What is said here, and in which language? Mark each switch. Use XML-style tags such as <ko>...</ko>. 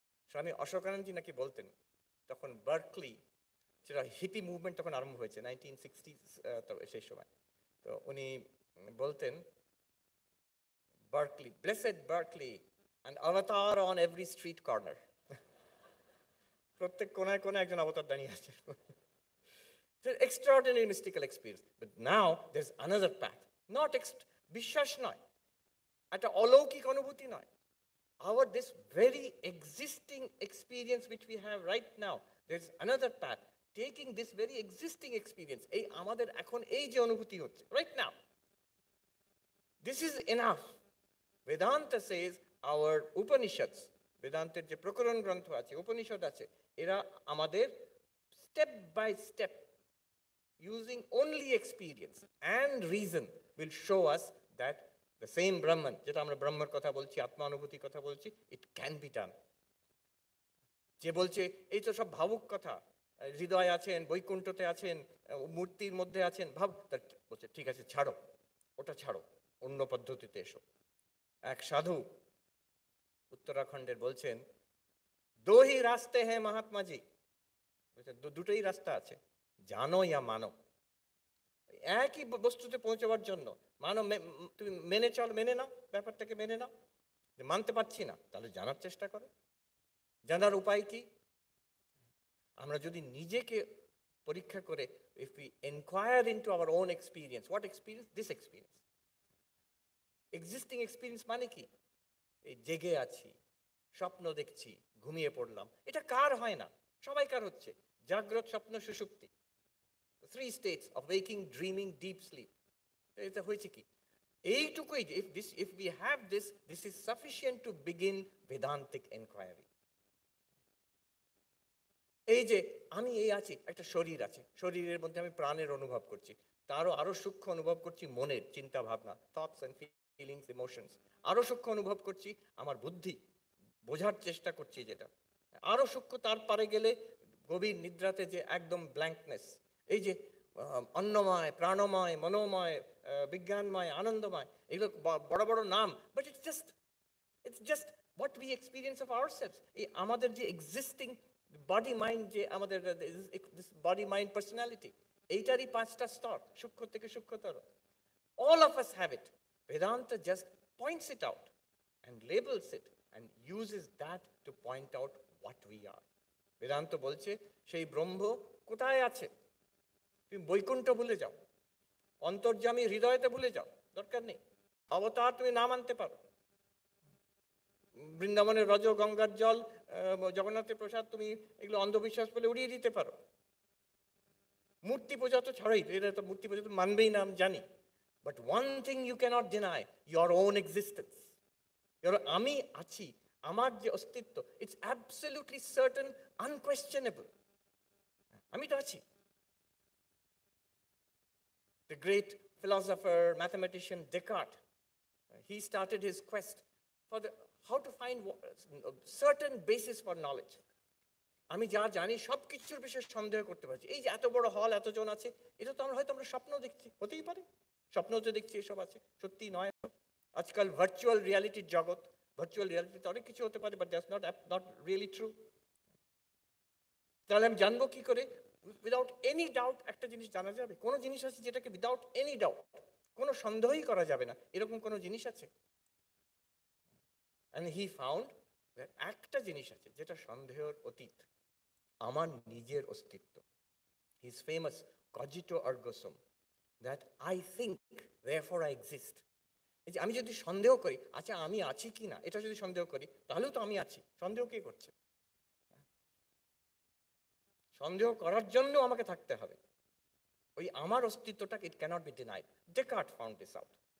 <bn>স্বামী অশোকানন্দজি নাকি বলতেন, তখন বার্কলি, সেটা হিপি মুভমেন্ট তখন আরম্ভ হয়েছে 1960s, সেই সময়। তো উনি বলতেন,</bn> <en>Berkeley, blessed Berkeley, and avatar on every street corner.</en> <bn>প্রত্যেক কোনায় কোনায় একজন অবতার দাঁড়িয়ে আছে।</bn> <en>Extraordinary mystical experience. But now there's another path.</en> <bn>Not বিশ্বাস নয়, একটা অলৌকিক অনুভূতি নয়।</bn> <en>Our this very existing experience which we have right now, there's another path. Taking this very existing experience,</en> <bn>এই আমাদের এখন এই যে অনুভূতি হচ্ছে</bn> <en>right now, this is enough. Vedanta says our Upanishads,</en> <bn>বেদান্তের যে প্রকরণ গ্রন্থ আছে, উপনিষদ আছে, এরা আমাদের</bn> <en>step by step, using only experience and reason, will show us that the same Brahman,</en> <bn>যেটা আমরা ব্রহ্মের কথা বলছি,</bn> <en>আত্মানুভূতির কথা বলছি, it can be done.</en> <bn>যে বলছে এই তো সব ভাবুক কথা, হৃদয় আছেন, বৈকুণ্ঠতে আছেন, মূর্তির মধ্যে আছেন, ভাব, তার বলছে ঠিক আছে, ছাড়ো ওটা, ছাড়ো, অন্য পদ্ধতিতে এসো। এক সাধু উত্তরাখণ্ডের বলছেন,</bn> <hi>দো হি রাস্তে হ্যাঁ মহাত্মাজি,</hi> <bn>দুটোই রাস্তা আছে,</bn> <hi>জানো ইয়া মানো।</hi> <bn>একই বস্তুতে পৌঁছাবার জন্য মানো, তুমি মেনে চল, মেনে নাও, ব্যাপারটাকে মেনে নাও। মানতে পারছি না, তাহলে জানার চেষ্টা করো। জানার উপায় কি? আমরা যদি নিজেকে পরীক্ষা করে,</bn> <en>if we inquire into our own experience, what experience? This experience. Existing experience</en> <bn>মানে কি? এই জেগে আছি, স্বপ্ন দেখছি, ঘুমিয়ে পড়লাম, এটা কার হয় না? সবাইকার হচ্ছে।</bn> <en>জাগ্রত, স্বপ্ন, সুষুপ্তি, 3 states of waking, dreaming, deep sleep.</en> <bn>এটা হয়েছে কি? এইটুকুই,</bn> <en>if we have this, this is sufficient to begin Vedantic inquiry.</en> <bn>এই যে আমি এই আছি, একটা শরীর আছে, শরীরের মধ্যে আমি প্রাণের অনুভব করছি, তারও আরো সূক্ষ্ম অনুভব করছি মনের চিন্তা ভাবনা,</bn> <en>thoughts and feelings,</en> <bn>ইমোশনস, আরো সূক্ষ্ম অনুভব করছি আমার বুদ্ধি, বোঝার চেষ্টা করছি যেটা, আরো সূক্ষ্ম, তার পারে গেলে গভীর নিদ্রাতে যে একদম ব্ল্যাঙ্কনেস, এই যে অন্নময়, প্রাণময়, মনোময়, বিজ্ঞানময়, আনন্দময়, এগুলো বড় বড় নাম,</bn> <en>But it's just what we experience of ourselves.</en> <bn>এই আমাদের যে</bn> <en>existing body mind,</en> <bn>যে আমাদের</bn> <en>body mind personality,</en> <bn>এইটারই 5টা স্তর, সূক্ষ্ম থেকে সূক্ষ্মতর।</bn> <en>All of us have it. Vedanta just points it out and labels it and uses that to point out what we are.</en> <bn>Vedanta বলছে সেই ব্রহ্ম কোথায় আছে? তুমি বৈকুণ্ঠ ভুলে যাও, অন্তর্যামী হৃদয়তে ভুলে যাও, দরকার নেই। অবতার তুমি না মানতে পারো, বৃন্দাবনের রজ, গঙ্গার জল, জগন্নাথের প্রসাদ, তুমি এগুলো অন্ধবিশ্বাস বলে উড়িয়ে দিতে পারো। মূর্তি পূজা তো ছাড়াই, এরা তো মূর্তি পূজা তো মানবেই না, আমি জানি।</bn> <en>But one thing you cannot deny, your own existence.</en> <bn>আমি আছি, আমার যে অস্তিত্ব,</bn> <en>It's absolutely certain, unquestionable.</en> <bn>আমি তো আছি।</bn> <en>The great philosopher, mathematician Descartes, he started his quest for how to find certain basis for knowledge.</en> <bn>আমি যা জানি সব কিছুর বিষয়ে সন্দেহ করতে পারছি। এই যে এত বড় হল, এতজন আছে, এটা তো আমরা হয়তো আমরা স্বপ্ন দেখছি, হতেই পারে স্বপ্ন তো দেখছি এসব আছে, সত্যি নয়। আজকাল ভার্চুয়াল রিয়ালিটির জগৎ, ভার্চুয়াল রিয়ালিটিতে অনেক কিছু হতে পারে,</bn> <en>But that's not really true.</en> <bn>তাহলে আমি জানবো কি করে?</bn> <en>without any doubt</en> <bn>একটা জিনিস জানা যাবে? কোনো জিনিস আছে যেটাকে</bn> <en>without any doubt,</en> <bn>কোনো সন্দেহই করা যাবে না, এরকম কোনো জিনিস আছে?</bn> <en>And he found that</en> <bn>একটা জিনিস আছে যেটা সন্দেহের অতীত, আমার নিজের অস্তিত্ব।</bn> <en>He is famous cogito ergo sum, that I think therefore I exist.</en> <bn>এই যে আমি যদি সন্দেহ করি, আচ্ছা আমি আছি কি না, এটা যদি সন্দেহ করি, তাহলেও তো আমি আছি। সন্দেহ কে করছে? সন্দেহ করার জন্য আমাকে থাকতে হবে। ওই আমার অস্তিত্বটাকে</bn> <en>It cannot be denied. Descartes found this out.</en>